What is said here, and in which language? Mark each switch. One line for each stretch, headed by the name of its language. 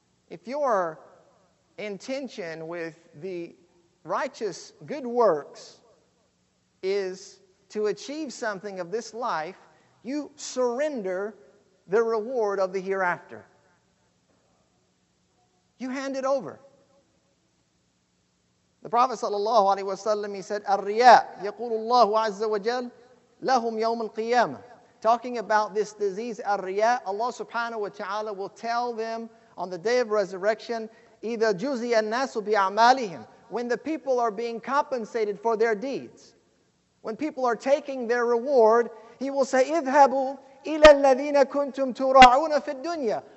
English: If your intention with the righteous good works is to achieve something of this life, you surrender the reward of the hereafter. You hand it over. The Prophet ﷺ, he said,
Arabic: Riyaa, يقول الله عز وجل لهم يوم القيامة.
English: Talking about this disease, Riyaa, Allah subhanahu wa ta'ala will tell them on the day of resurrection,
Arabic: إِذَا جُزِيَ النَّاسُ بِأَعْمَالِهِمْ.
English: When the people are being compensated for their deeds, when people are taking their reward, He will say,
Arabic: اذهبوا إلى الذين كنتم تراعون في الدنيا.